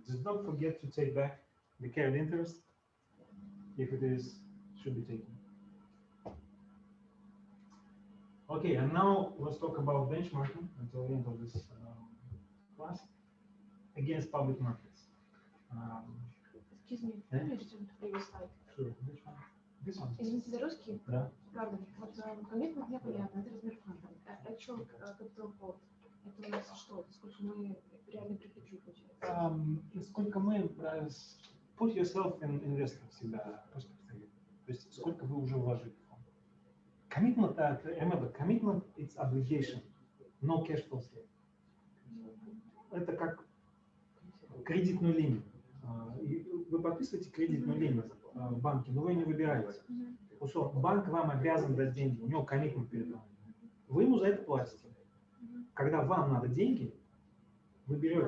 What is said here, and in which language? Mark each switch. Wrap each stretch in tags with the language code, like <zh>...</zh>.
<en>Just don't forget to take back the carried interest if it is should be taken. Okay, and now let's talk about benchmarking until the end of this class against public markets. Excuse me, Yeah. can you just previous slide? Sure, which one? This one?</en> <ru>Извините за русский. Да. Правда, вот коммитмент мне понятно, это размер фонда. А что capital call? Это у нас что? Сколько мы реально прикрепили, получается? Сколько мы</ru> <en>put yourself in investor</en> <ru>всегда просто представить. То есть сколько вы уже вложили в фонд.</ru> <en>Commitment, remember, commitment it's obligation, no cash flow statement.</en> <ru>Это как кредитную линию. Вы подписываете кредитную линию в банке, но вы не выбираете. Банк вам обязан дать деньги, у него commitment перед вами. Вы ему за это платите. Когда вам надо деньги, вы берете.</ru>